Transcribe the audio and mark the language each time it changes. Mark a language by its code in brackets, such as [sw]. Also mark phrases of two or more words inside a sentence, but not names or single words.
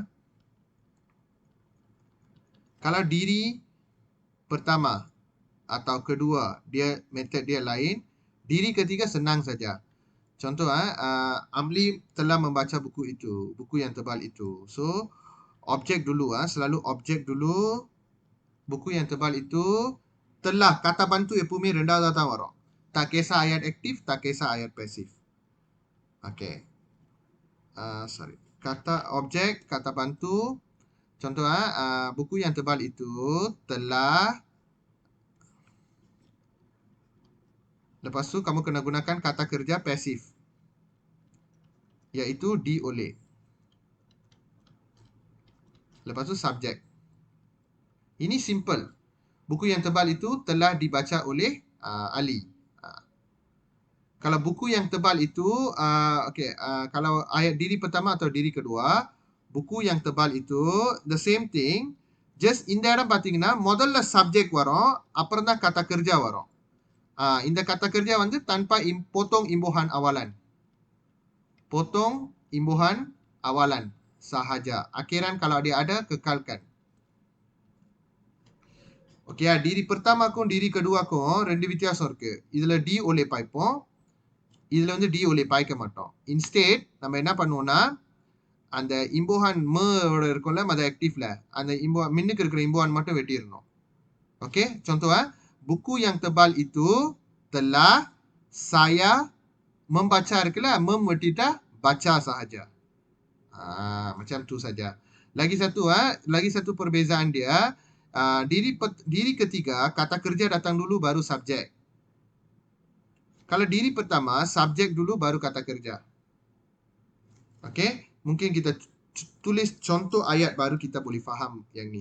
[ms] Kalau diri pertama atau kedua, dia metod dia lain. Diri ketiga senang saja. Contoh, Amli telah membaca buku itu, buku yang tebal itu. So, objek dulu. Selalu objek dulu. Buku yang tebal itu telah, kata bantu [ta] எப்பவுமே ரெண்டாவதா தான் வரும். [ms] Tak kisah ayat aktif, tak kisah ayat pasif. [en] Okay. Sorry. [ms] Kata objek, kata bantu. Contoh, buku yang tebal itu telah. Lepas tu kamu kena gunakan kata kerja pasif, iaitu di oleh. Lepas tu subjek. Ini simple. Buku yang tebal itu telah dibaca oleh Ali. Kalau buku yang tebal itu, kalau ayat diri pertama atau diri kedua, buku yang tebal itu, [en] the same thing. [ta] Just இந்த இடம் பார்த்தீங்கன்னா முதல்ல சப்ஜெக்ட் வரும், அப்புறம் தான் [ms] kata kerja [ta] வரும். [ms] இந்த kata kerja வந்து tanpa potong imbuhan awalan. Potong imbuhan awalan sahaja. Akhiran kalau dia ada, kekalkan. [ta] Okay, [ms] diri pertama [ta] க்கும் [ms] diri kedua- [ta] க்கும் ரெண்டு வித்தியாசம் இருக்கு. இதுல [ms] di oleh [ta] பாய்ப்போம், இதுல வந்து [ms] di oleh [ta] பாய்க்க மாட்டோம். இன்ஸ்டேட் நம்ம என்ன பண்ணுவோம்னா, அந்த இம்போஹான் மோட இருக்கும்ல, அது ஆக்டிவ்ல, அந்த மின்னுக்கு இருக்கிற இம்போஹான் மட்டும் வெட்டிடணும். ஓகே, [ms] contoh, buku yang tebal itu telah saya membaca [ta] இருக்குல்ல, வெட்டிட்டா [ms] baca sahaja. Macam tu saja. Lagi satu perbezaan dia, diri ketiga kata kerja datang dulu baru subjek. Kalau diri pertama subjek dulu baru kata kerja. Okey, mungkin kita tulis contoh ayat baru kita boleh faham yang ni.